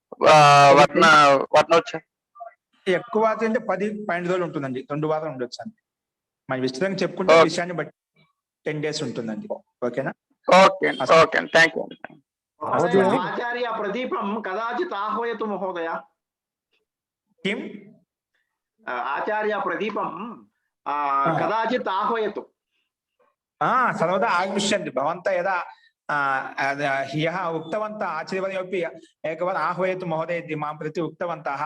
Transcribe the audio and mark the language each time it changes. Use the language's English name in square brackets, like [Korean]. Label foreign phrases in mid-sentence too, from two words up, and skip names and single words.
[Telugu] ఎక్కువ అంటే 10-12 రోజులు ఉంటుందండి, 2 వారాలు ఉండొచ్చు అండి। మనం విస్తృతంగా చెప్పుకుంటే విషయాన్ని బట్టి 10 days ఉంటుందండి। ఓకేనా? [English] okay okay, thank you. [Sanskrit] ఆచార్య ప్రదీపం కదాచిత్ ఆహ్వయతు మహోదయ। किं? आचार्य प्रदीपं कदाचित् आह्वयतु। सर्वदा आगमिष्यन्ति भवन्तः। यदा ह्यः उक्तवन्तः आचार्यवर्योपि एकवारम् आह्वयतु महोदय इति मां प्रति उक्तवन्तः।